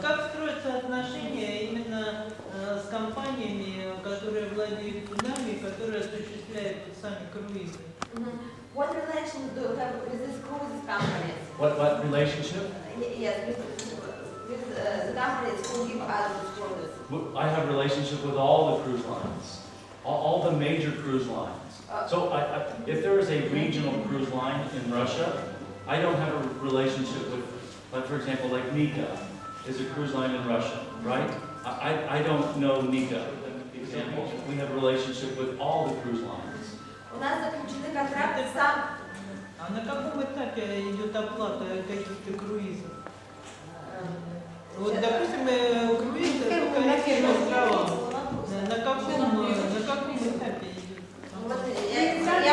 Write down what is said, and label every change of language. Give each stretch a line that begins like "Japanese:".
Russian: Как строятся отношения именно с компаниями, которые владеют судами, которые осуществляют сами круизы?
English: What relations do you have with these cruise companies? What relationship? Yes, with the companies who give us cruises. I have a relationship with all the cruise lines, all the major cruise lines. So if there is a regional cruise line in Russia, I don't have a relationship with, like for example, like Nika is a cruise line in Russia, right? I don't know Nika. Example, we have a relationship with all the cruise lines.
Russian: У нас заключены контракты сам. А на каком этапе идет оплата каких-то круизов? Вот, допустим, круизы только на островах. На каком этапе идет?